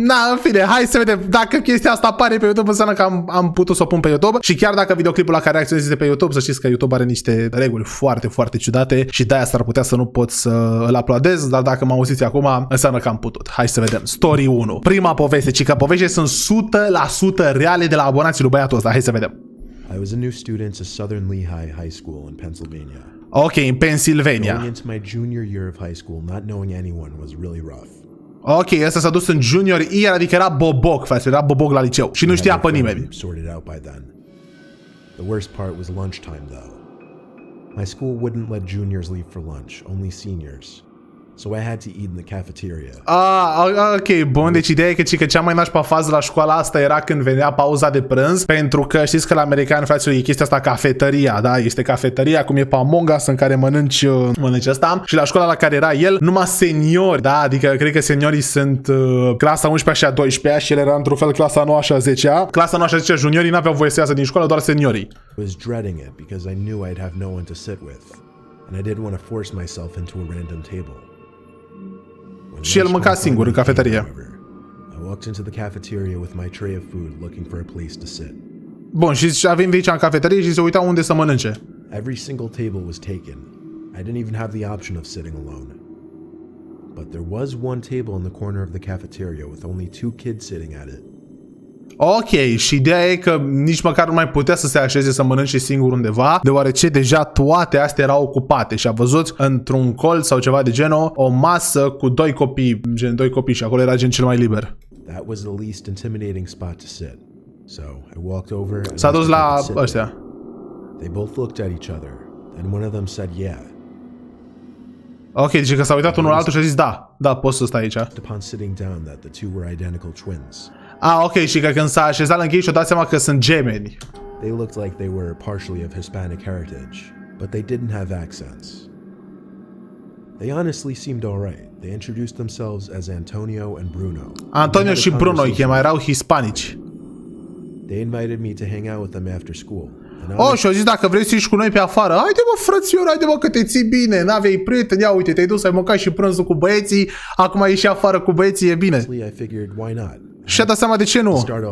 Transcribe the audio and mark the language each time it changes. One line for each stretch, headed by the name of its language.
Romanian: Na, în fine, hai să vedem. Dacă chestia asta apare pe YouTube, înseamnă că am putut să o pun pe YouTube și chiar dacă videoclipul la care reacționez este pe YouTube, să știți că YouTube are niște reguli foarte, foarte ciudate și de-aia s-ar putea să nu pot să îl uploadez, dar dacă mă auziți acum, înseamnă că am putut. Hai să vedem.
English: Story 1.
Romanian: Prima poveste, ci că povești sunt 100% reale de la abonații lui băiatul ăsta. Hai să vedem.
English: I was a new student at Southern Lehigh High School in Pennsylvania.
Romanian: Ok, în Pennsylvania.
English: Going into my junior year of high school, not knowing anyone was really rough.
Romanian: Ok, ăsta s-a dus în junior year, adică era boboc, frate, era boboc la liceu și nu știa pe nimeni.
English: Sorted out by then. The worst part was lunchtime though. My school wouldn't let juniors leave for lunch, only seniors. So I had to eat in the cafeteria.
Romanian: Ok, bun, deci ideea e că cea mai nașpa fază la școala asta era când venea pauza de prânz, pentru că știți că la americani, fraților, e chestia asta cafeteria, da? Este cafeteria, cum e pe Among Us, în care mănânci asta. Și la școala la care era el, numai seniori, da? Adică cred că seniorii sunt clasa 11 și a 12-a și el era într-un fel clasa 9 și a 10-a. Clasa 9 și a 10-a, juniorii n-aveau voie să iasă din școală, doar seniorii.
English: I was dreading it because I knew I'd have no one to sit with, and I didn't want to force myself into a random table.
Romanian: Și el mânca singur în cafeterie.
English: I walked into the cafeteria with my tray of food looking for a place to sit.
Romanian: Bun, și a venit aici în cafeterie și se uita unde să mănânce.
English: Every single table was taken. I didn't even have the option of sitting alone. But there was one table in the corner of the cafeteria with only 2 kids sitting at it.
Romanian: Ok, și ideea e că nici măcar nu mai putea să se așeze să mănânce singur undeva, deoarece deja toate astea erau ocupate și a văzut într-un colț sau ceva de genul o masă cu 2 copii, gen 2 copii și acolo era gen cel mai liber.
English: That was the least intimidating spot to sit. So I walked over and
Romanian: s-a dus la ăștia.
English: They both looked at each other and one of them said yeah.
Romanian: Ok, deci că s-a uitat unul la altul și a zis da, poți să stai aici.
English: Upon sitting down that the two were identical twins.
Romanian: Ok, și că când s-a așezat lângă ei și-o dat seama că sunt gemeni.
English: They looked like they were partially of Hispanic heritage, but they didn't have accents. They honestly seemed alright. They introduced themselves as Antonio and Bruno.
Romanian: Antonio și Bruno îi chema, erau hispanici.
English: They invited me to hang out with them after school.
Romanian: Și-au zis dacă vrei să ieși cu noi pe afară. Haide mă, frățior, haide mă că te ții bine. N-aveai prieteni, ia uite, te-ai dus, ai mâncat și prânzul cu băieții, acum ai ieși afară cu băieții, e bine. Și a dat seama de ce nu.